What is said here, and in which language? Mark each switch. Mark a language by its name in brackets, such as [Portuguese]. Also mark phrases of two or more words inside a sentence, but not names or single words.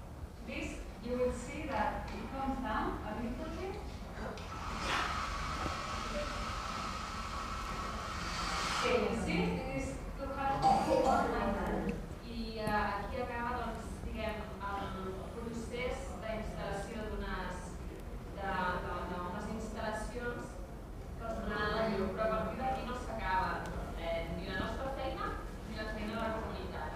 [English] This, you will see that comes down a little bit. Okay, you see, it is 200. [Catalan] I aquí acaba, doncs, diguem, el procés d'instal·lació d'unes instal·lacions que els donaran la llum, però a partir d'aquí no s'acaba ni la nostra feina ni la feina de la comunitat.